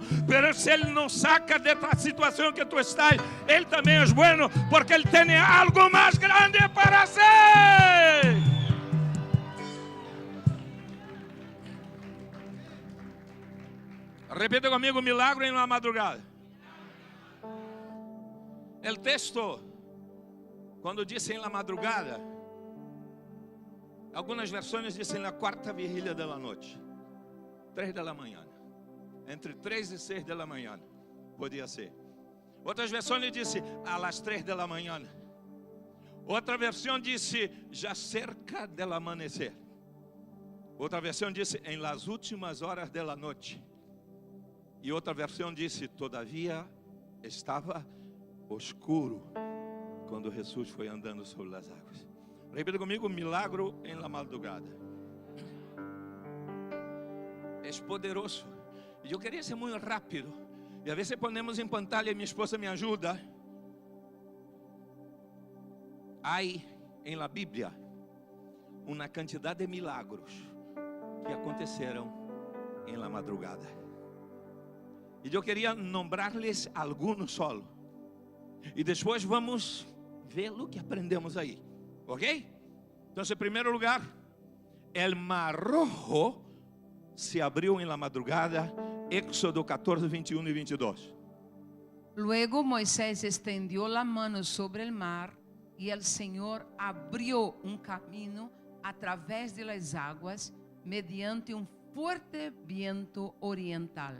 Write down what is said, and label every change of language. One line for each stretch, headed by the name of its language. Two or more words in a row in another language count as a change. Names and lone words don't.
Spanish: Pero si Él no saca de la situación que tú estás, Él también es bueno, porque Él tiene algo más grande para hacer. Repita conmigo, milagro en la madrugada. El texto, cuando dice en la madrugada,
Portuguese: algumas versões dizem na quarta vigília da noite, 3 da manhã, entre 3 e 6 da manhã, podia ser. Outras versões dizem
Spanish: a las
Portuguese: 3 da manhã. Outra versão disse já cerca del amanhecer. Outra versão disse em
Spanish: las últimas
Portuguese: horas da noite. E outra versão disse todavia estava oscuro quando Jesus foi andando sobre as águas. Repita comigo, milagro em
Spanish: la madrugada.
Portuguese: É poderoso. E eu queria ser muito rápido. E a vezes ponemos em pantalla e minha esposa me ajuda. Há em
Spanish: la Bíblia
Portuguese: uma quantidade de milagros que aconteceram em
Spanish: la madrugada.
Portuguese: E eu queria nombrar-lhes alguns solo. E depois vamos ver o que aprendemos aí. ¿Ok?
Spanish: Entonces, en primer lugar, el mar rojo se abrió en la madrugada. Éxodo 14, 21 y 22. Luego Moisés extendió la mano sobre el mar y el Señor abrió un camino a través de las aguas mediante un fuerte viento oriental.